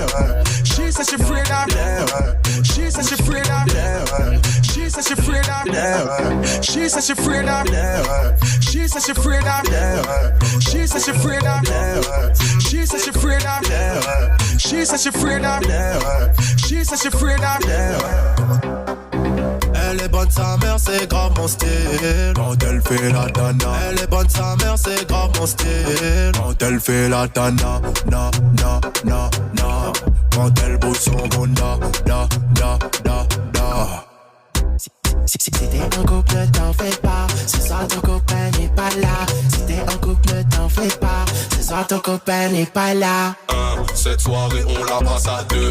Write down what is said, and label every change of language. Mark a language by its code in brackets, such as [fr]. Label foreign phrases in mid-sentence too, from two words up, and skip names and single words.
[en] She says she afraid of. She says she afraid of. She says she afraid of. She says she afraid of. She says she afraid of. She says she afraid of. She says she afraid of. She says she afraid of. She says she afraid of. [fr] Elle est bonne sa mère, c'est grave mon style. Quand elle fait la dana. Elle est bonne sa mère, c'est grave mon style. Quand elle fait la dana, na. Quand elle bouge son bunda, da. Si c'était un couplet, t'en fais pas. C'est ça ton copain. soir ton copain n'est pas là. Cette soirée on la passe à 2.